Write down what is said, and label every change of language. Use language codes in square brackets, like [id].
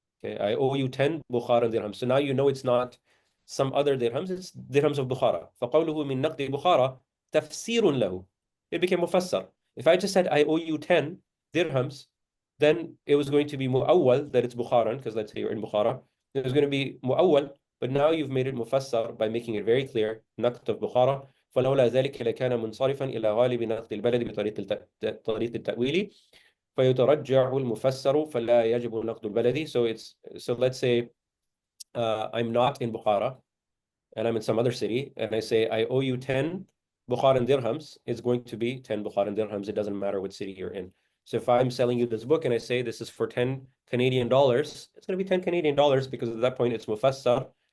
[en] Okay, I owe you 10 Bukharan dirhams. So now you know it's not some other dirhams, it's dirhams of Bukhara. [ar] فقوله من نقد بخارى تفسير له. [en] It became mufassar. If I just said I owe you 10 dirhams, then it was going to be mu'awwal, that it's Bukharan, because let's say you're in Bukhara. It was going to be mu'awwal, but now you've made it mufassar by making it very clear, نقد of Bukhara. [ar] فلولا ذلك لكان منصرفا إلى غالب نقد البلد طريق التأويل فيترجع المفسر فلا يجب نقد البلد. [en] So let's say I'm not in Bukhara and I'm in some other city and I say I owe you 10 Bukharan dirhams, it's going to be 10 Bukharan dirhams. It doesn't matter what city you're in. So if I'm selling you this book and I say this is for 10 Canadian dollars, it's going to be 10 Canadian dollars because at that point it's mufassar.